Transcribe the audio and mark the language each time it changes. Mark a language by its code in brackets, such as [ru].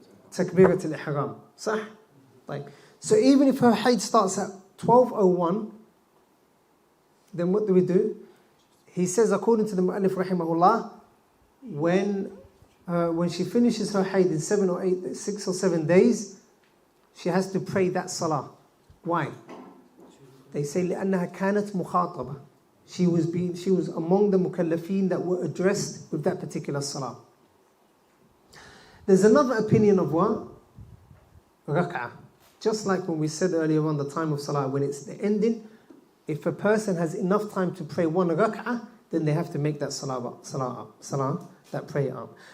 [en] Takbirat al-ihram. Sah? So even if her hayd starts at 12:01, then what do? He says, according to the mu'allif rahimahullah, when she finishes her hayd in 6 or 7 days, she has to pray that salah. Why? They say [ar] لأنها كانت مخاطبة. [en] She was among the mukallafeen that were addressed with that particular salah. There's another opinion of what? Rak'ah. Just like when we said earlier on the time of salah, when it's the ending, if a person has enough time to pray one rak'ah, then they have to make that salah, that prayer up.